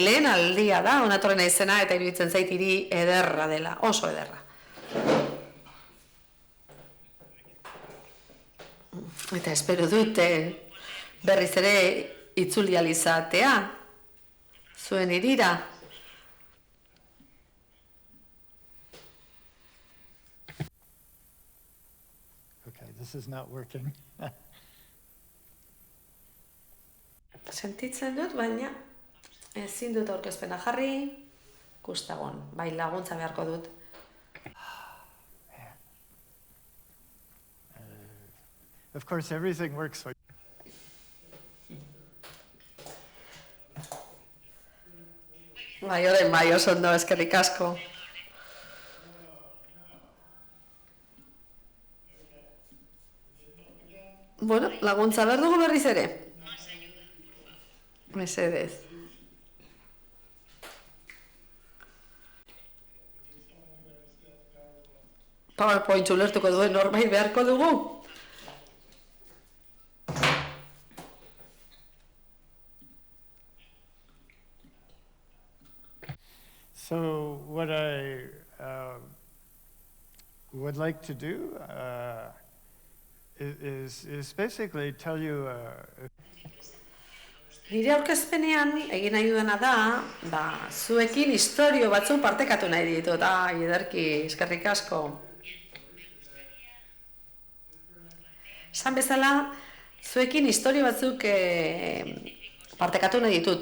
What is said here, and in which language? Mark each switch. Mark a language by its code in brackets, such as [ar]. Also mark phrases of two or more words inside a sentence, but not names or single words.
[eu] Lehen aldia da, onatorren izena eta iruditzen zait hiri ederra dela, oso ederra. Eta espero dute berriz ere itzuli ahal izatea zuen hirira. [en] Okay, this is not working. [eu] Sentitzen dut, baina ezin dut aurkezpena jarri, gustagon, bai laguntza beharko dut. [en] Of course, everything works for [eu] Bai, orain bai, oso ondo, eskerrik asko. Bueno, laguntza behar dugu berriz ere. Mesedez. PowerPoint ulertuko duen norbait beharko dugu. [en] So what I would like to do is basically tell you [eu] Nire aurkezpenean egin nahi dudana da, zuekin istorio batzuk partekatu nahi ditut, ederki, eskerrik asko. Esan bezala, zuekin istorio batzuk partekatu nahi ditut.